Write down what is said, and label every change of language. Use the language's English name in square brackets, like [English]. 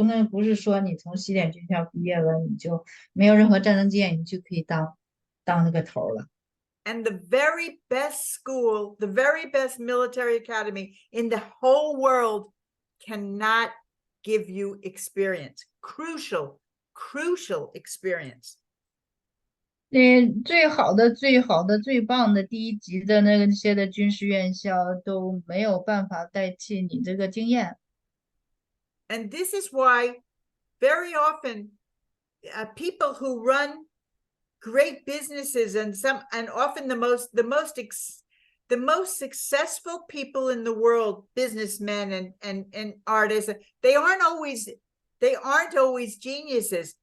[Chinese] 不是说你从起点军校毕业了，你就没有任何战争经验，你就可以当那个头了。 [English] And the very best school, the very best military academy in the whole world cannot give you experience, crucial experience. [Chinese] 最好的、最棒的第一级的那些的军事院校都没有办法代替你这个经验。 [English] And this is why very often people who run great businesses and often the most successful people in the world, businessmen and artists, they aren't always geniuses.